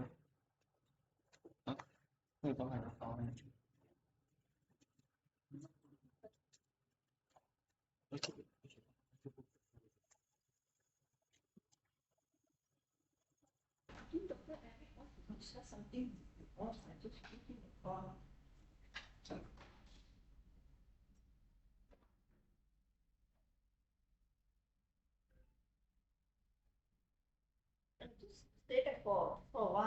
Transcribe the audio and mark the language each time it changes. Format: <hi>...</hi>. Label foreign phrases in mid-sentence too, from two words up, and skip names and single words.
<zh>あ、那个东海的方面。</zh> <en>Something else, I just keep it on. Just stay there for a while.</en>